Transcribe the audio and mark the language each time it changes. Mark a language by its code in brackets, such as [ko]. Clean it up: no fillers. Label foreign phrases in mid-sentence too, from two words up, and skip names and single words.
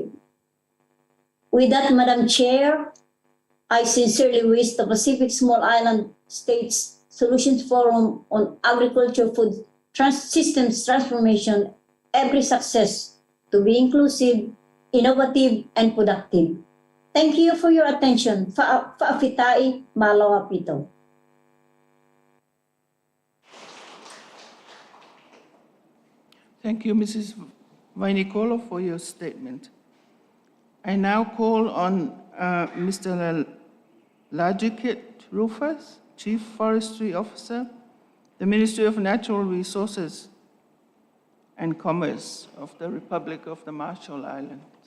[en] With that, Madam Chair, I sincerely wish the Pacific Small Island States Solutions Forum on Agriculture Food Systems Transformation every success to be inclusive, innovative, and productive. Thank you for your attention. Fa'afitai malawa pito. Thank you, Mrs. Vainikolo, for your statement. I now call on Mr. Lajikit Rufus, Chief Forestry Officer, the Ministry of Natural Resources and Commerce of the Republic of the Marshall Islands.